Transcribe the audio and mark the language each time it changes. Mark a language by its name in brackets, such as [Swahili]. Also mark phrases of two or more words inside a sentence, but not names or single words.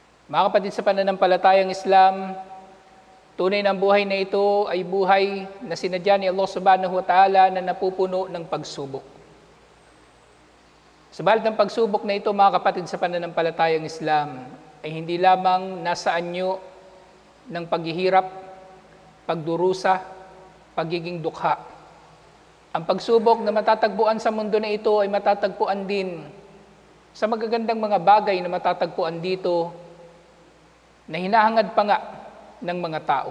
[Filipino] Mga kapatid sa pananampalatayang Islam, tunay na buhay na ito ay buhay na sinadya ni [Arabic] الله سبحانه وتعالى [Filipino] na napupuno ng pagsubok. Subalit ang pagsubok na ito, mga kapatid sa pananampalatayang Islam, ay hindi lamang nasa anyo ng paghihirap, pagdurusa, pagiging dukha. Ang pagsubok na matatagpuan sa mundo na ito ay matatagpuan din sa magagandang mga bagay na matatagpuan dito na hinahangad pa nga ng mga tao.